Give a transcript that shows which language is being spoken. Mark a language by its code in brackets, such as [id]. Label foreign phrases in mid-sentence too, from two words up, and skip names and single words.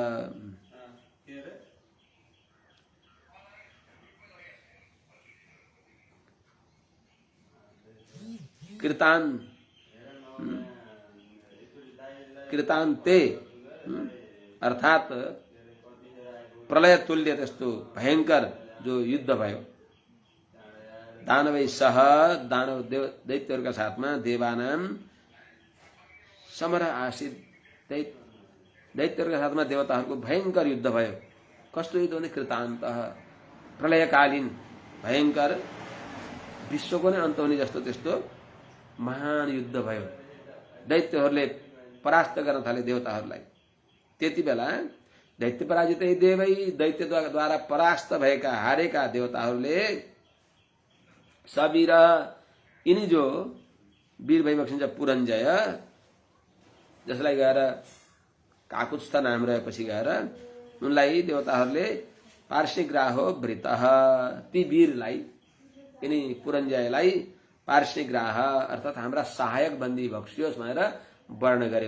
[ne] कृतान्ते अर्थात प्रलय तुल्य त्यस्तो भयंकर जो युद्ध भयो [sa] दानवै सह [ne] दानव दैत्यहरूका साथमा देवानां [sa] समर आसित [ne] दैत्यहरूका साथमा देवताहरूको भयंकर युद्ध भयो। कस्तो युद्ध भने कृतान्त प्रलयकालीन भयंकर विश्वको नै अन्त हुने जस्तो त्यस्तो महान युद्ध भयो। दैत्यहरूले परास्त गर्न थाले देवताहरूलाई। त्यति बेला [sa] दैत्य पराजितै देवै [ne] दैत्यद्वारा परास्त भएका हारेका देवताहरूले सबीर यिनी जो वीर भई बक्सिन्छ पुरञ्जय जसलाई गएर काकुत्स्थ नाम रहेपछि गएर उनलाई देवताहरूले [sa] पार्ष्णिग्राहो भृतः [ne] ती वीरलाई यिनी पुरञ्जयलाई पार्ष्णिग्राह अर्थात हाम्रा सहायक बन्दी बक्सियोस् भनेर वर्ण गरे।